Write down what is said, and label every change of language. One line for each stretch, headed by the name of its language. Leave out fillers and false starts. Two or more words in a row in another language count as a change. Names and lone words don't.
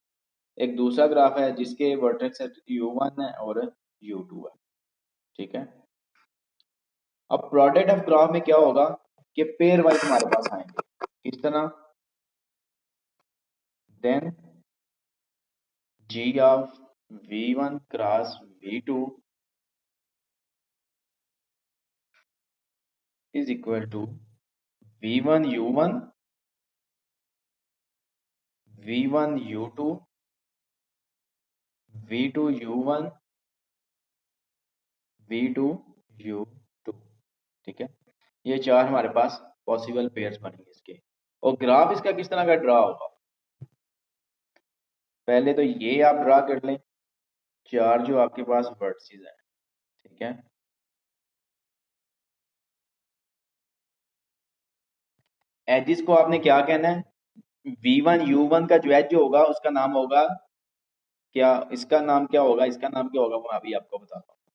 Hindi: एक दूसरा ग्राफ है जिसके वर्टेक्स U1 है और U2 है। ठीक है, अब
English: product of graph
Hindi: में क्या होगा कि
English: pair wise
Hindi: हमारे पास आएंगे, किस तरह,
English: then g of v1 cross v2 is equal to v1 u1 v1 u2 v2 u1 v2 u2.
Hindi: ठीक है, ये चार हमारे पास
English: possible pairs
Hindi: बनेंगे इसके। और ग्राफ इसका किस तरह का ड्रा होगा, पहले तो ये आप ड्रा कर लें, चार जो आपके पास वर्टिसेस हैं। ठीक है, एजिस को आपने क्या कहना है, v1 u1 का जो एज होगा उसका नाम होगा क्या, इसका नाम क्या होगा, इसका नाम क्या होगा वो अभी आपको बताता हूँ।